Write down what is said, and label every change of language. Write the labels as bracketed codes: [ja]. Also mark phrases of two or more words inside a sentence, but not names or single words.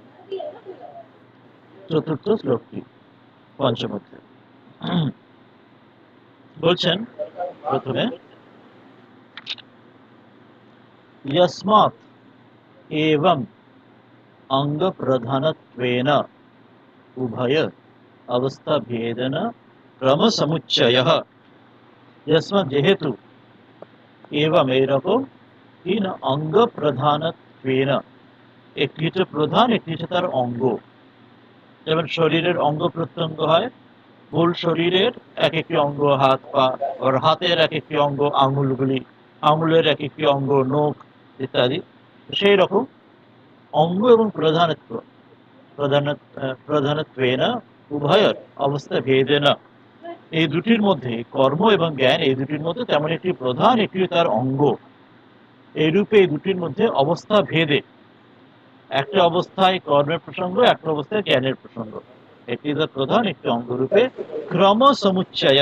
[bn] চতুর্থ শ্লোকটি পঞ্চম অধ্যায়। বলছেন প্রথমে, [sa] यस्मात् एवं अंग प्रधानत्वेन उभय अवस्था भेदन क्रम समुच्चयः। यस्मात् जेहेतु एवं [bn] এরকম তিন [sa] अंग प्रधानत्वेन, [bn] একটি হচ্ছে প্রধান, একটি হচ্ছে তার অঙ্গ। যেমন শরীরের অঙ্গ প্রত্যঙ্গ হয়, মূল শরীরের এক একটি অঙ্গ, হাত পা, আর হাতের এক একটি অঙ্গ আঙুলগুলি, আঙুলের এক একটি অঙ্গ নখ ইত্যাদি। সেই রকম অঙ্গ এবং প্রধানত্বেন উভয়ের অবস্থা ভেদেনা, এই দুটির মধ্যে কর্ম এবং জ্ঞান, এই দুটির মধ্যে তেমন একটি প্রধান, একটি তার অঙ্গ, এইরূপে এই দুটির মধ্যে অবস্থা ভেদে, একটা অবস্থায় কর্মের প্রসঙ্গ, একটা অবস্থায় জ্ঞানের প্রসঙ্গ, একটি তার প্রধান, একটি অঙ্গরূপে ক্রম সমুচ্চয়।